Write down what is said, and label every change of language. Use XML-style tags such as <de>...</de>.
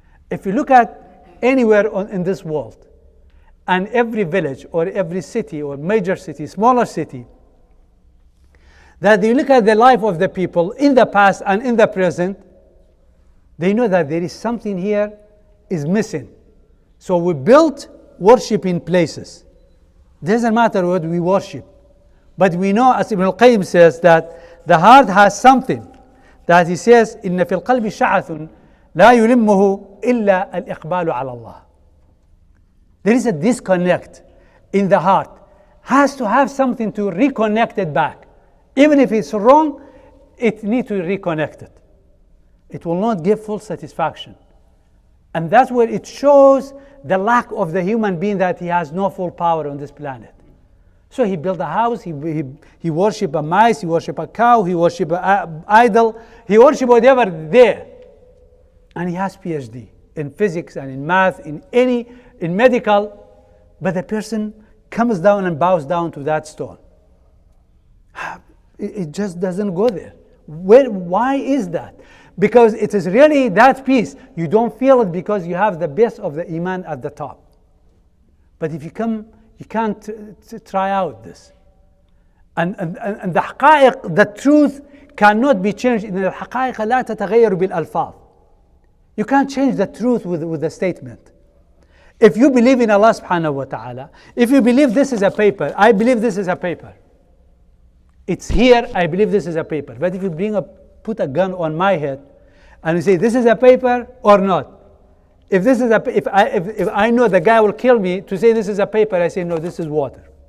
<en>If you look at anywhere in this world, and every village or every city or major city, smaller city, that you look at the life of the people in the past and in the present, They know that there is something here is missing. So we built worshiping places. Doesn't matter what we worship. But we know, as Ibn al-Qayyim says, that the heart has something. That he says,</en> <ar>إِنَّ فِي الْقَلْبِ شَعَثٌ لَا يُلِمُّهُ إِلَّا الْإِقْبَالُ عَلَى اللَّهِ.</ar> <en>There is a disconnect in the heart. Has to have something to reconnect it back. Even if it's wrong, it needs to reconnect it. It will not give full satisfaction. And that's where it shows the lack of the human being, that he has no full power on this planet. So he built a house, he worship a mice, he worship a cow, he worship an idol, he worship whatever there. And he has PhD in physics and in math, in medical, but the person comes down and bows down to that stone. It just doesn't go there. Why is that? Because it is really that peace. You don't feel it because you have the base of the iman at the top. But if you come, you can't try out this. And the haqa'iq, the truth cannot be changed.</en> <ar>إن الحقائق لا تتغير بالألفاظ.</ar> <en>You can't change the truth with the statement. If you believe in Allah subhanahu wa ta'ala, if you believe this is a paper, I believe this is a paper. It's here, I believe this is a paper. But if you put a gun on my head and you say this is a paper or not, if I know the guy will kill me, to say this is a paper, I say no, this is water.</en>